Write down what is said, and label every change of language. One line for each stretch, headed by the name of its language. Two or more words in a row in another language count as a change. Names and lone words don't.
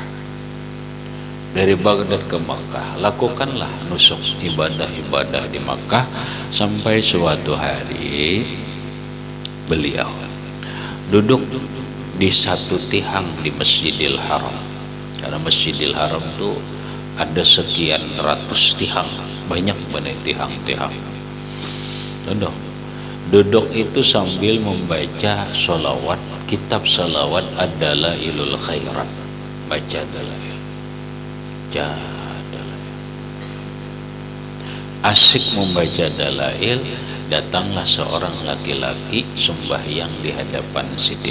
Indonesian: Dari Baghdad ke Makkah, lakukanlah nusuk ibadah-ibadah di Makkah sampai suatu hari beliau duduk di satu tihang di Masjidil Haram. Karena Masjidil Haram itu ada sekian ratus tihang, banyak banget tihang-tihang. Duduk itu sambil membaca sholawat, kitab sholawat adalah ilul khairat, baca dalail. Asik membaca dalail, datanglah seorang laki-laki sembahyang di hadapan Sidin.